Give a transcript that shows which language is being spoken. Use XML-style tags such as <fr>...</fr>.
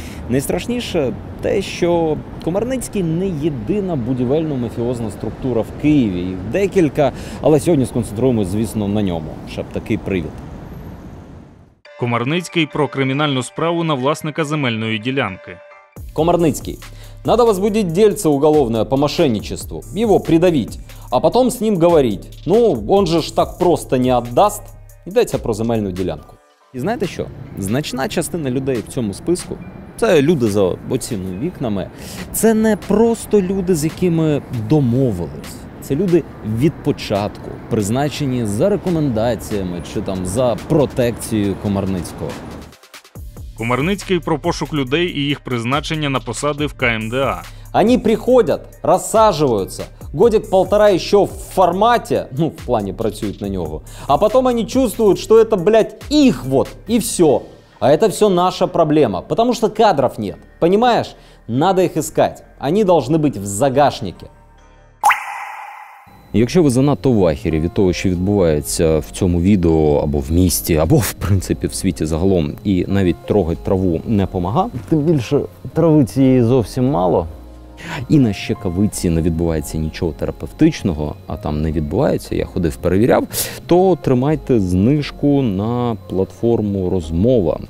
<uk>Найстрашніше те, що Комарницький не єдина будівельно-мафіозна структура в Києві. Їх декілька, але сьогодні сконцентруємось, звісно, на ньому. Ще б такий привід. Комарницький про кримінальну справу на власника земельної ділянки.</uk> <ru>Комарницкий. Надо возбудить дельце уголовное по мошенничеству, его придавить, а потом с ним говорить. Он же ж так просто не отдаст.</ru> <uk>Йдеться про земельну ділянку. І знаєте що? Значна частина людей в цьому списку – це люди за оцінними вікнами. Це не просто люди, з якими домовились. Це люди від початку, призначені за рекомендаціями чи за протекцією Комарницького. Комарницький про пошук людей і їх призначення на посади в КМДА.</uk> <ru>Они приходят, рассаживаются, годик-полтора еще в формате, в плане працюют на него, а потом они чувствуют, что это, блядь, их и все. А это все наша проблема, потому что кадров нет, понимаешь? Надо их искать, они должны быть в загашнике.</ru> <uk>Якщо ви занадто в ахері від того, що відбувається в цьому відео, або в місті, або, в принципі, в світі загалом, і навіть трогать траву не помага, тим більше трави цієї зовсім мало, і на щекавиці не відбувається нічого терапевтичного, а там не відбувається, я ходив, перевіряв, то тримайте знижку на платформу «Розмова».</uk>